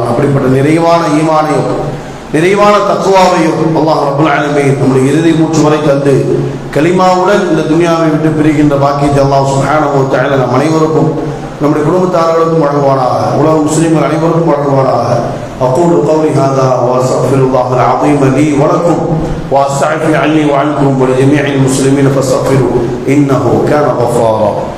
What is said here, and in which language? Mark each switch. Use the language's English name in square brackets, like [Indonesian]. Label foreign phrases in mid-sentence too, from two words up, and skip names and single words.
[Tamil] அப்படிப்பட்ட நிறைவான ஈமானையும் நிறைவான தக்வாவையும் [Arabic] الله رب العالمين [Tamil] நம்முடைய இறுதி மூச்சு வரை தந்து கலிமாவுடன் இந்த துனியாவை விட்டு பிரிகின்ற பாக்கியத்தை [Arabic] الله سبحانه وتعالى [Tamil] நம் அனைவருக்கும் நம்முடைய குடும்பத்தார்களுக்கும் வழங்குவானாக, உலக முஸ்லிம்கள் அனைவருக்கும் வழங்குவானாக. [Arabic] أقول قولي هذا وأستغفر الله العظيم لي ولكم وأستغفر عني وعنكم ولجميع المسلمين فاستغفروه إنه كان غفارا.